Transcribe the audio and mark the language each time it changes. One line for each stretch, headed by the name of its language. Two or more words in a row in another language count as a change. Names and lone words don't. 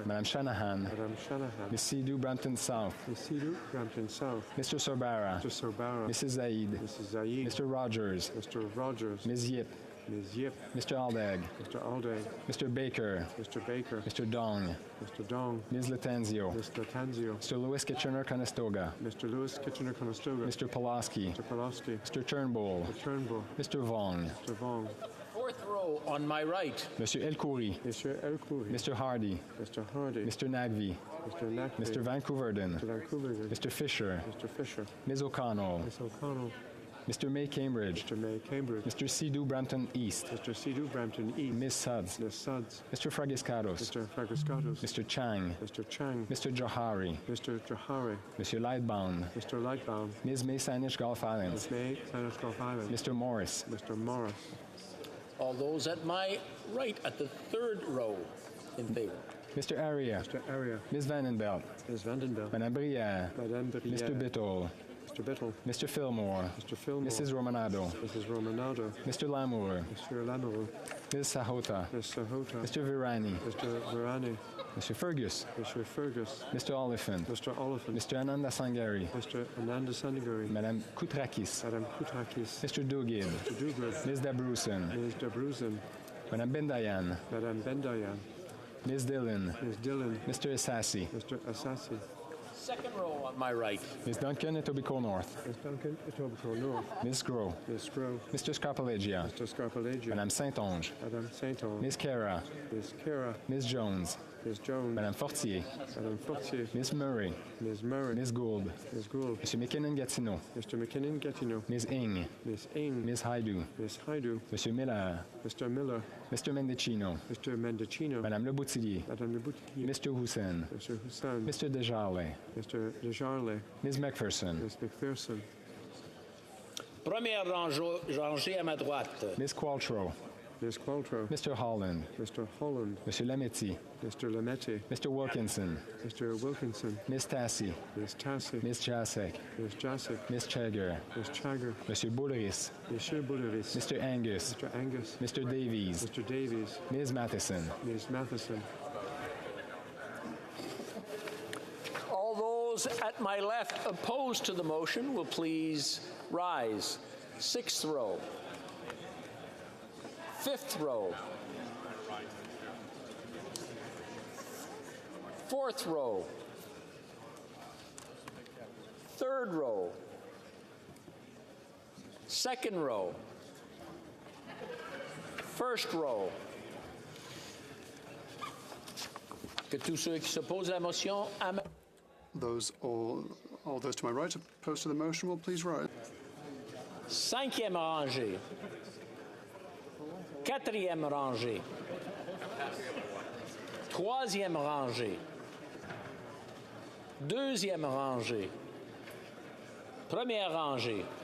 French: Madame Shanahan. Madame Shanahan.
English: Miss Sidhu, Brampton South. Miss Sidhu, Brampton South. Mr. Sorbara. Mr. Sorbara. Mrs. Zaid. Mrs. Zaid. Mr. Rogers. Mr. Rogers. Ms. Yip. Ms. Yip. Mr. Aldag. Mr. Alday. Mr. Baker. Mr. Baker. Mr. Dong. Mr. Dong. Ms. Latanzio. Ms. Latanzio. Mr. Lewis Kitchener-Conestoga. Mr. Lewis Kitchener-Conestoga. Mr. Pulaski. Mr. Pulaski. Mr. Turnbull. Mr. Turnbull. Mr. Vong. Mr. Vong. Fourth row on my right.
French: Monsieur Elkoury.
English: Mr. Elkoury. Mr. Hardy. Mr. Hardy. Mr. Nagvi. Mr. Nagby. Mr. Vancouverden. Mr. Vancouver. Mr. Fisher. Mr. Fisher. Ms. O'Connell. Ms. O'Connell. Mr. May Cambridge. Mr. May Cambridge. Mr. Sidhu Brampton East. Mr. Sidhu Brampton East. Ms. Suds. Ms. Suds. Mr. Fragiscados. Mr. Fragiscatos. Mr. Chang. Mr. Chang. Mr. Johari. Mr. Johari. Mr. Lightbound. Mr. Lightbound. Ms. May Saanich Gulf Islands. Ms. May Saanich Gulf Islands. Mr. Morris. Mr. Morris. All those at my right at the third row in favor. Mr. Aria. Mr. Aria. Ms. Vandenbelt. Ms. Vandenbelt.
French: Madame Brière. Madame Brière.
English: Mr. Bittle. Mr. Bittle. Mr. Fillmore. Mr. Fillmore. Mrs. Romanado. Mrs. Romanado. Mr. Lamour. Mr. Lamoureux. Ms. Sahota. Ms. Sahota. Mr. Virani. Mr. Virani. Mr. Fergus. Mr. Fergus. Mr. Oliphant. Mr. Oliphant. Mr. Ananda Sangari. Mr. Ananda Sandaguri.
French: Madame Koutrakis. Madame Koutrakis.
English: Mr. Dugid. Mr. Duguid. Ms. Dabrusen. Ms. Dabrusen.
French: Madame Bendayan. Madame Bendayan.
English: Ms. Dillon. Ms. Dillon. Mr. Assassi. Mr. Assassi. Second row on my right. Ms. Duncan, Etobicoke North. Ms. Duncan, Etobicoke North. Ms. Groh. Ms. Groh. Mr. Scarpalegia. Mr. Scarpalegia.
French: Madame Saint-Onge. Madame Saint-Onge.
English: Ms. Kara. Ms. Kara. Ms. Jones. Ms. Jones.
French: Madame Fortier. Madame Fortier.
English: Ms. Murray. Ms. Murray. Ms. Gould. Ms. Gould. Mr. McKinnon-Gatineau. Mr. McKinnon-Gatineau. Ms. Ing. Ms. Ing. Ms. Haidu. Ms. Haidu.
French: Monsieur Miller.
English: Mr. Miller. Mr. Mendicino. Mr. Mendicino.
French: Madame Le Boutillier. Madame Le Boutillier.
English: Mr. Hussein. Mr. Hussein. Mr. Desjarlais. Mr. Desjarlais. Ms. McPherson. Ms. McPherson.
French: Première rangée à ma droite.
English: Ms. Qualtrough. Ms. Qualtrough. Mr. Holland. Mr. Holland.
French: Monsieur Lametti.
English: Mr. Lametti. Mr. Wilkinson. Mr. Wilkinson. Ms. Tassi. Ms. Tassi. Ms. Jasek. Ms. Jasek. Ms. Chagger. Ms. Chagger.
French: Monsieur Boulris. Monsieur Boulris.
English: Mr. Angus. Mr. Angus. Mr. Davies. Mr. Davies. Ms. Matheson. Ms. Matheson. All those at my left opposed to the motion will please rise. 6th row. 5th row. 4th row. 3rd row. 2nd row. 1st row.
French: Que tous ceux qui s'opposent à la motion
English: All those to my right opposed to the motion will please rise.
French: 5e rangée. 4e rangée. 3e rangée. 2e rangée. 1ère rangée.